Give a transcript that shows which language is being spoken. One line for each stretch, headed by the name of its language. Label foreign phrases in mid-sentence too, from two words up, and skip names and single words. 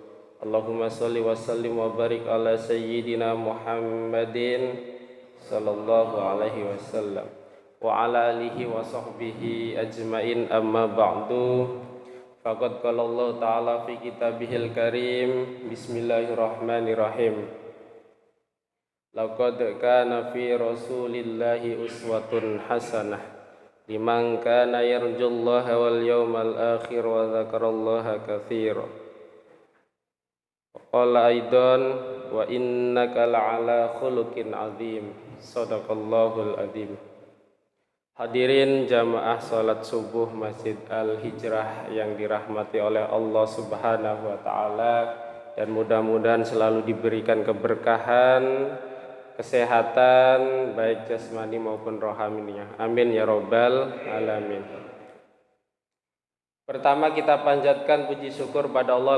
Arabic: اللهم صل وسلم وبارك على سيدنا محمد صلى الله عليه وسلم وعلى آله وصحبه أجمعين، أما بعد. فقد قال الله تعالى في كتابه الكريم. بسم الله الرحمن الرحيم. لقد كان في رسول الله أسوة حسنة لمن كان يرجو الله واليوم الآخر وذكر الله كثيرا. قال أيضا وإنك لعلى خلق عظيم. صدق الله العظيم.
Indonesian: Hadirin jamaah salat subuh Masjid Al-Hijrah yang dirahmati oleh Allah
Arabic: سبحانه وتعالى,
Indonesian: dan mudah-mudahan selalu diberikan keberkahan, kesehatan baik jasmani maupun rohaninya.
Arabic: آمين يا رب العالمين.
Indonesian: Pertama kita panjatkan puji syukur pada Allah.